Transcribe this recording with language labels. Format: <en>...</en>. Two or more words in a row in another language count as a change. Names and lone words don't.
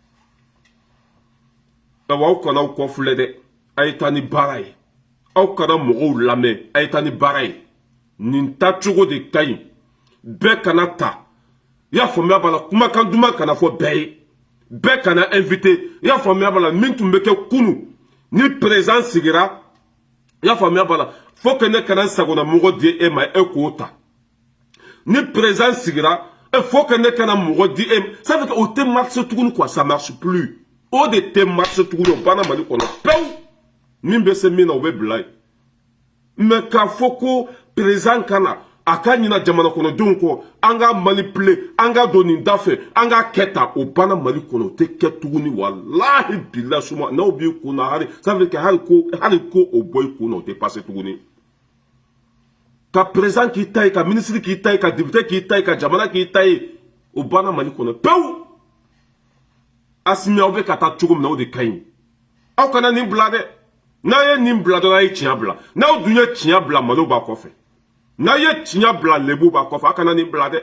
<bm>aw kana aw kɔfilɛ dɛ a ye taa ni baara ye aw kana mɔgɔw lamɛn a ye taa ni baara ye nin tacogo de ka ɲi bɛɛ kana ta i y'a faamuya b'a la kumakan duman kana fɔ bɛɛ ye bɛɛ kana invité i y'a faamuya b'a la min tun bɛ kɛ kunu ni président sigira i y'a faamuya b'a la fo que ne kana sagona mɔgɔ di e ma e k'o ta ni président sigira fo que ne kana mɔgɔ di e</bm> <fr>ça veut dire</fr> <bm>o tɛ marche tuguni quoi</bm> <fr>ça marche plus</fr> <bm>o de tɛ marche tuguni o banna Mali kɔnɔ pewu min bɛ se min na o bɛ bila yen mais k'a fɔ ko président kana a ka ɲina jamana kɔnɔdenw kɔ an ka manipuler an ka don nin da fɛ an ka kɛ tan o banna Mali kɔnɔ o tɛ kɛ tuguni</bm> <ar>والله بالله</ar> <bm>suma n'aw b'i kun na hali</bm> <fr>ça veut dire</fr> <bm>hali ko o bɔ i kun na o tɛ passer tuguni ka président k'i ta ye ka ministre k'i ta ye ka député k'i ta ye ka jamana k'i ta ye o banna Mali kɔnɔ pewu Asimi aw bɛ ka taa cogo min na o de ka ɲi aw kana nin bila dɛ n'a ye nin bila dɔrɔn a ye tiɲɛ bila n'aw dun ye tiɲɛ bila Maliw b'a kɔfɛ n'a ye tiɲɛ bila Lebu b'a kɔfɛ a kana nin bila dɛ</bm>